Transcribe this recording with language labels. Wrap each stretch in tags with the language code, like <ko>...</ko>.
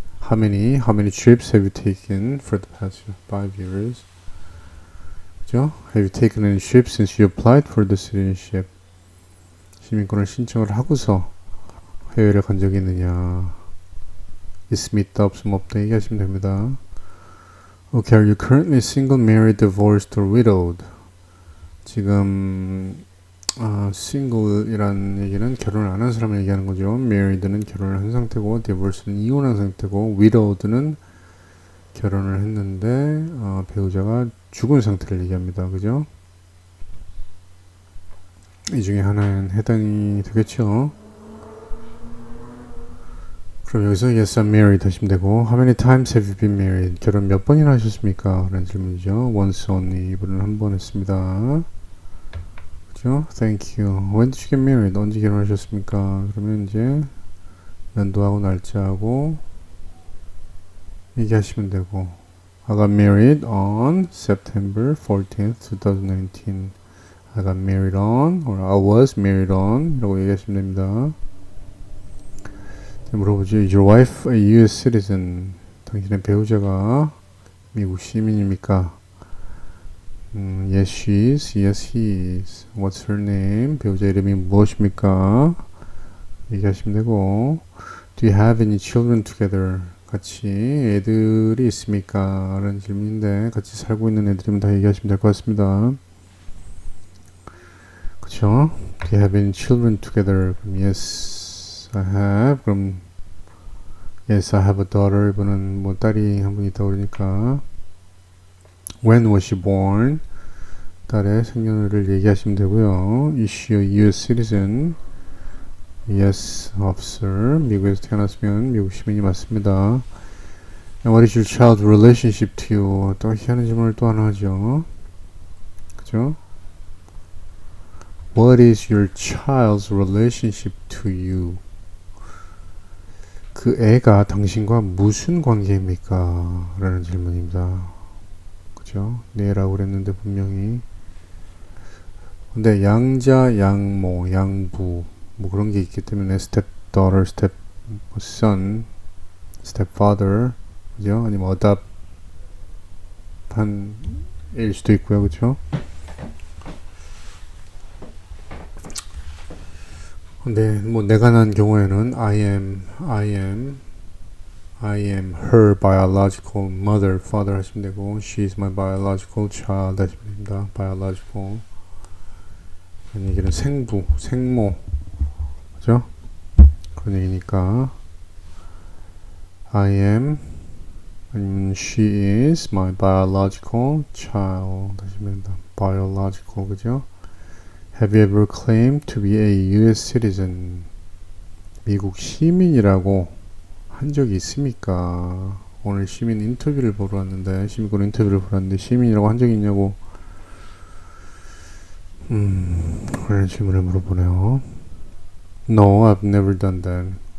<en>How many trips have you taken for the past 5 years?</en> <ko>그죠?</ko> <en>Have you taken any trips since you applied for the citizenship?</en> <ko>시민권을 신청을 하고서 해외를 간 적이 있느냐? 있으면 있다, 없으면 없다 얘기하시면 됩니다.</ko> <en>Okay, are you currently single, married, divorced, or widowed?</en> <ko>지금 single이라는 얘기는 결혼을 안 한 사람을 얘기하는 거죠. married는 결혼을 한 상태고, divorced는 이혼한 상태고, widowed는 결혼을 했는데 배우자가 죽은 상태를 얘기합니다. 그죠? 이 중에 하나는 해당이 되겠죠. 그럼 여기서</ko> <en>yes, I'm married</en> <ko>하시면 되고</ko> <en>how many times have you been married?</en> <ko>결혼 몇 번이나 하셨습니까? 라는 질문이죠.</ko> <en>once only.</en> <ko>이분은 한 번 했습니다. 그죠?</ko> <en>thank you. when did you get married?</en> <ko>언제 결혼하셨습니까? 그러면 이제 연도하고 날짜하고 얘기하시면 되고</ko> <en>I got married on September 14th, 2019. I got married on or I was married on</en> <ko>이라고 얘기하시면 됩니다. 물어보죠.</ko> <en>Is your wife a U.S. citizen?</en> <ko>당신의 배우자가 미국 시민입니까?</ko> <en>Yes, she is. Yes, he is. What's her name?</en> <ko>배우자 이름이 무엇입니까? 얘기하시면 되고</ko> <en>Do you have any children together?</en> <ko>같이 애들이 있습니까? 라는 질문인데 같이 살고 있는 애들이면 다 얘기하시면 될 것 같습니다. 그쵸?</ko> <en>Do you have any children together? 그럼 yes, I have. 그럼 yes, I have a daughter.</en> <ko>이분은 뭐 딸이 한 분 있다고 그러니까</ko> <en>When was she born?</en> <ko>딸의 생년월일을 얘기하시면 되고요.</ko> <en>Is she a U.S. citizen? Yes, officer.</en> <ko>미국에서 태어났으면 미국 시민이 맞습니다. And what is your child's relationship to you? 또 희한한 질문을 또 하나 하죠. 그죠?</ko> <en>What is your child's relationship to you?</en> <ko>그 애가 당신과 무슨 관계입니까? 라는 질문입니다. 그죠? 네라고 그랬는데 분명히 근데 양자, 양모, 양부 뭐 그런 게 있기 때문에 stepdaughter, stepson, stepfather 그죠? 아니면 adop한 일 수도 있고요. 그죠? 근데 뭐 내가 난 경우에는</ko> <en>I am her biological mother, father</en> <ko>하시면 되고</ko> <en>she is my biological child</en> <ko>하시면 됩니다. biological 그런 얘기는 생부, 생모 그죠? 그런 얘기니까</ko> <en>I am</en> <ko>아니면</ko> <en>she is my biological child</en> <ko>하시면 됩니다. biological 그죠?</ko> <en>Have you ever claimed to be a U.S. citizen?</en> <ko>미국 시민이라고 한 적이 있습니까? 오늘 시민 인터뷰를 보러 왔는데 시민권 인터뷰를 보러 왔는데 시민이라고 한 적이 있냐고 그런 질문을 물어보네요.</ko> <en>No, I've never done that.</en>